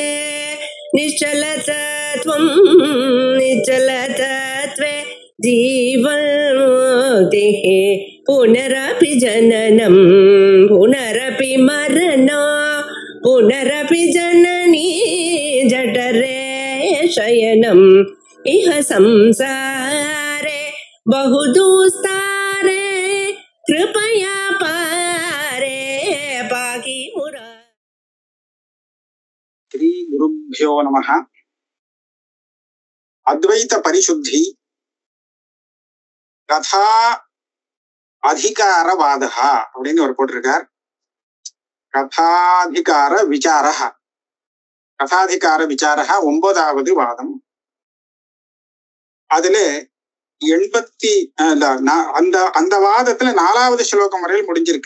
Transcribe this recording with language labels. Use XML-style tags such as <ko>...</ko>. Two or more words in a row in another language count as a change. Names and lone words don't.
<sa>निश्चलतत्वं निश्चलतत्वे जीवन्मुक्तिः पुनरपि जननं पुनरपि मरणं पुनरपि जननी जठरे शयनम् इह संसारे बहुदुस्तारे कृपया पारे पाहि मुरा। श्री गुरुभ्यो नमः। अद्वैत परिशुद्धि कथा अधिकारवादः</sa> <ta>அப்படின்னு ஒரு போட்டிருக்கார்.</ta> <sa>कथाधिकार विचारः कथाधिकार विचारः</sa> <ta>9வது வாதம். அதுல அந்த வாதத்துல 4வது ஸ்லோகம் வரையில் முடிஞ்சிருக்கு.</ta>